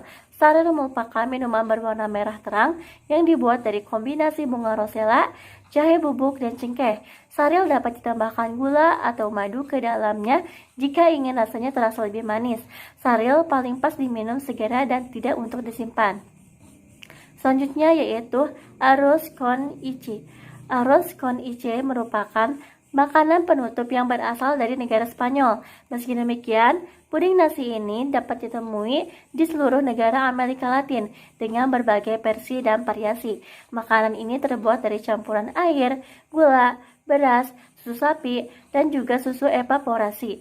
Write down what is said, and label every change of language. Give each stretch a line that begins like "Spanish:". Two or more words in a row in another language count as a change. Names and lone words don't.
Indonesian: Saril merupakan minuman berwarna merah terang yang dibuat dari kombinasi bunga rosella, jahe bubuk, dan cengkeh. Saril dapat ditambahkan gula atau madu ke dalamnya jika ingin rasanya terasa lebih manis. Saril paling pas diminum segera dan tidak untuk disimpan. Selanjutnya yaitu arroz con ichi. Arroz con ichi merupakan makanan penutup yang berasal dari negara Spanyol. Meski demikian, puding nasi ini dapat ditemui di seluruh negara Amerika Latin dengan berbagai versi dan variasi. Makanan ini terbuat dari campuran air, gula, beras, susu sapi, dan juga susu evaporasi.